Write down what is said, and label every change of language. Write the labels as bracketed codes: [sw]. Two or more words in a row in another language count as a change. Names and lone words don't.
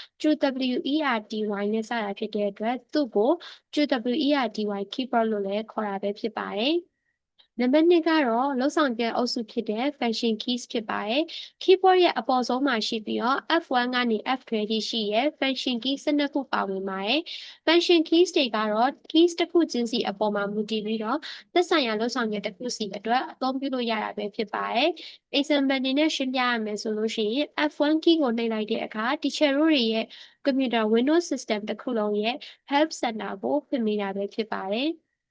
[my] QWERTY နဲ့စတာဖြစ်တဲ့အတွက်သူ့ကို [en] QWERTY keyboard [my] လို့လည်းခေါ်တာပဲဖြစ်ပါတယ်။နံပါတ်2ကတော့လုပ်ဆောင်ချက်အုပ်စုဖြစ်တဲ့ [en] function keys [my] ဖြစ်ပါတယ် ။ keyboard ရဲ့အပေါ်ဆုံးမှာရှိပြီးတော့ F1 ကနေ F12 ထိရှိရဲ့ [en] function key [my] 12ခုပါဝင်ပါတယ်။ [en] function keys [my] တွေကတော့ keys တစ်ခုချင်းစီအပေါ်မှာမူတည်ပြီးတော့သက်ဆိုင်ရာလုပ်ဆောင်ချက်တစ်ခုစီအတွက်အသုံးပြုလို့ရတာပဲဖြစ်ပါတယ်။ example အနေနဲ့ရှင်းပြရမယ်ဆိုလို့ရှိရင် F1 key ကိုနှိပ်လိုက်တဲ့အခါ teacher တို့တွေရဲ့ကွန်ပျူတာ Windows system တစ်ခုလုံးရဲ့ [en] help center [my] ကိုဖွင့်ပေးတာပဲဖြစ်ပါတယ်။